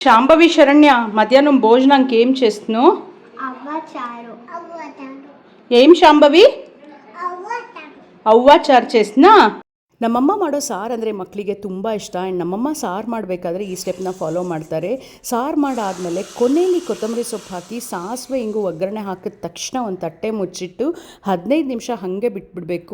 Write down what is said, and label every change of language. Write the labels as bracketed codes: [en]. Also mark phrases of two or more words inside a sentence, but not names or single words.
[te] శాంభవి శరణ్య మధ్యాహ్నం భోజనానికి ఏం చేస్తున్నావు? ఏం శాంభవి? అవ్వ చారు చేస్తున్నా. [kn] ನಮ್ಮಮ್ಮ ಮಾಡೋ ಸಾರು ಅಂದರೆ ಮಕ್ಕಳಿಗೆ ತುಂಬ ಇಷ್ಟ. ಆ್ಯಂಡ್ ನಮ್ಮಮ್ಮ ಸಾರು ಮಾಡಬೇಕಾದ್ರೆ ಈ ಸ್ಟೆಪ್ನ ಫಾಲೋ ಮಾಡ್ತಾರೆ. ಸಾರು ಮಾಡಾದಮೇಲೆ ಕೊನೆಯಲ್ಲಿ ಕೊತ್ತಂಬರಿ ಸೊಪ್ಪು ಹಾಕಿ ಸಾಸಿವೆ ಹಿಂಗು ಒಗ್ಗರಣೆ ಹಾಕಿದ ತಕ್ಷಣ ಒಂದು ತಟ್ಟೆ ಮುಚ್ಚಿಟ್ಟು 15 ನಿಮಿಷ ಹಾಗೆ ಬಿಟ್ಬಿಡಬೇಕು.